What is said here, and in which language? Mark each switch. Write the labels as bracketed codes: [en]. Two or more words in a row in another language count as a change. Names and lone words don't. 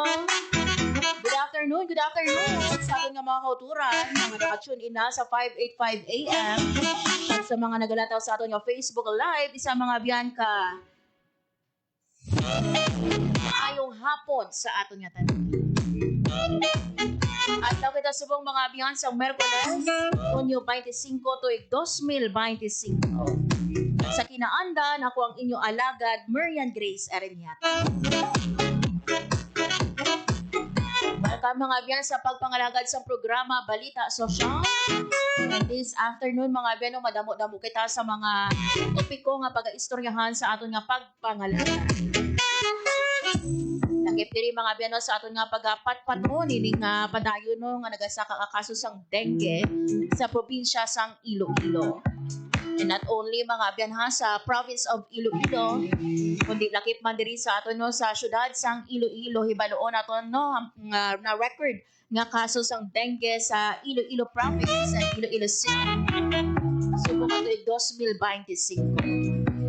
[en] Good afternoon [hil] sa ating mga kauturan, mga naka-tune in na sa 585 AM. At sa mga nagalataw sa ating Facebook Live, isa mga Bianca. Mayong hapon sa ating nga tanong. At daw kita subong mga Bian sa Merkules, Hunyo 25 tuig 2025. Sa kinaandan, ako ang inyong alagad, Marian Grace Areniata. Welcome mga Bian sa pagpangalagad sa programa Balita Sosyal. [en] And this afternoon [hil] mga Bian, madamo-damo kita sa mga topiko nga pag-istoryahan sa aton nga pagpangalagad. Nakip diri mga Bian sa aton nga pagpatpaton ining nga padayon no nga nagasaka ka kaso sang dengue sa probinsya sang Iloilo. [en] And not only [hil] mga Bian sa [en] province of Iloilo, [hil] kundi lakip man diri sa aton no sa syudad sang Iloilo, hibaloon aton no na record nga kaso sang dengue sa Iloilo province sa Iloilo City. Subong ato 2025.